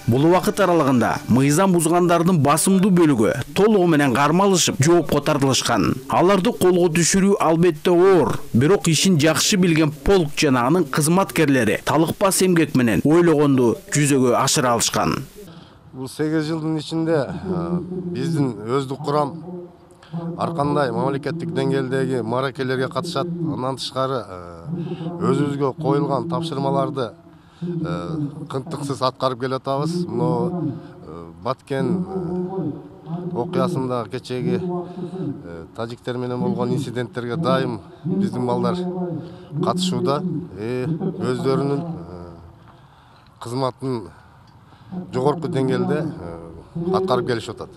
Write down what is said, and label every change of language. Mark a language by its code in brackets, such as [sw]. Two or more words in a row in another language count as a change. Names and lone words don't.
[ky] Бул убакыт аралыгында мыйзам бузгандардын басымдуу бөлүгү толугу менен кармалышып, жоопко тартылышкан. Аларды колго түшүрүү албетте оор, бирок ишин жакшы билген полк жана анын кызматкерлери талыкпас эмгек менен ойлогонду жүзөгө ашыра алышкан. [kk] Бұл 8 жылдың ішінде біздің өздік құрам арқандай мемлекеттік деңгейдегі маракелерге қатысат. [ky] Андан тышкары [kk] өзімізге қойылған тапсырмаларды қынтықсыз атқарып келе жатабыз. [ky] Мына Баткен окуясында кечеги тажиктер менен болгон инциденттерге дайым биздин балдар катышууда, өздөрүнүн кызматын жогорку деңгээлде аткарып келишип атат.